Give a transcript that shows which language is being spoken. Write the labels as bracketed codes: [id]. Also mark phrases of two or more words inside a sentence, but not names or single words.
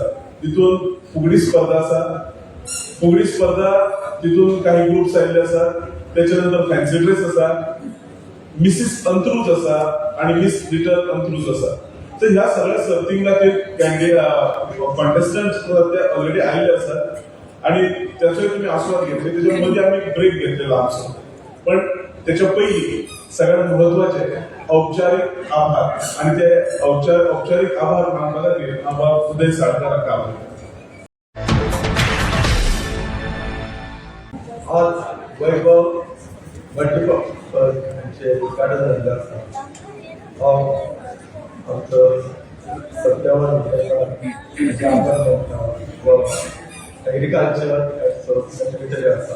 [kok] तितून फुगडी स्पर्धा आसा. फुगडी स्पर्धा तितून काही ग्रुप्स आयिल्ले आसात. त्याच्या नंतर [en] fancy dress [kok] आसा, मिसीस अंत्रूज आसा आणि मिस लिटल अंत्रूज आसा. तर ह्या सगळ्या सर्तींक खातीर कॉन्टेस्टंट ते ऑलरेडी आयिल्ले आसात आणि त्याचोय तुम्ही आस्वाद घेतले. त्याच्या मध्ये आम्ही ब्रेक घेतलेला आमचो. पण त्याच्या पयलीं सगळ्यात महत्वाचे औपचारिक आभार. आणि ते औपचारिक आभार मानपा खातीर हांव उदय साळकाराक आभार. आज वैभव मल्टीपर्पजचे उद्घाटन झालेलं आसा. हांव आमचो सत्यावन आभार मानता व [en] agriculture secretary [kok] आसा.